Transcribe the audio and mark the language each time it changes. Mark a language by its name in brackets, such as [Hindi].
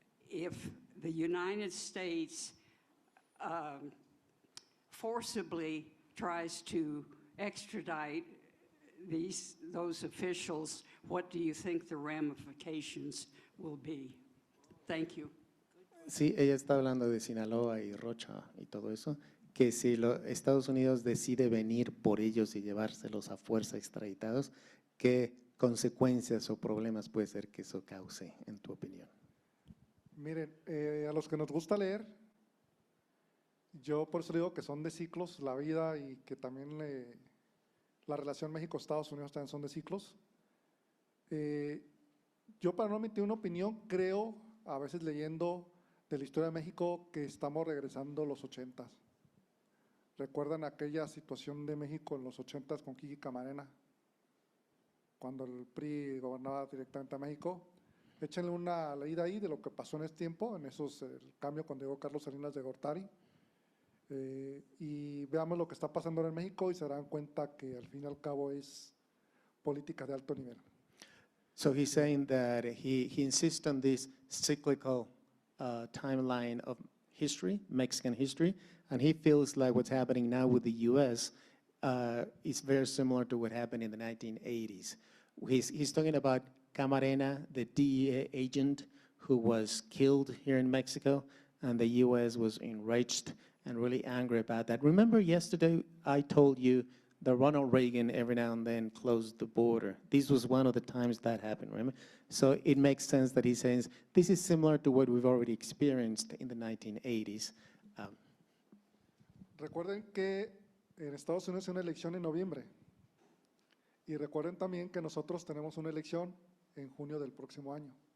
[English] If the United States forcibly tries to extradite those officials, what do you think the ramifications will be? Thank you. [Spanish] Sí, ella está hablando de Sinaloa y Rocha y todo eso, que si Estados Unidos decide venir por ellos y llevárselos a fuerza extraditados, ¿qué consecuencias o problemas puede ser que eso cause, en tu opinión? Miren, a los que nos gusta leer, yo por eso digo que son de ciclos la vida y que también la relación México-Estados Unidos también son de ciclos. Yo para no emitir una opinión creo, a veces leyendo de la historia de México, que estamos regresando a los 80s. ¿Recuerdan aquella situación de México en los 80s con Kiki Camarena? Cuando el PRI gobernaba directamente a México. Échenle una leída ahí de lo que pasó en ese tiempo, en esos, el cambio cuando llegó Carlos Salinas de Gortari. Y veamos lo que está pasando ahora en México y se darán cuenta que al fin y al cabo es política de alto nivel. [English] So he's saying that he insists on this cyclical timeline of history, Mexican history, and he feels like what's happening now with the U.S. Is very similar to what happened in the 1980s. He's talking about Camarena, the DEA agent who was killed here in Mexico, and the U.S. was enraged and really angry about that. Remember yesterday I told you that Ronald Reagan every now and then closed the border. This was one of the times that happened, remember? So it makes sense that he says this is similar to what we've already experienced in the 1980s. [Spanish] Recuerden que en Estados Unidos hay una elección en noviembre. Y recuerden también que nosotros tenemos una elección en junio del próximo año.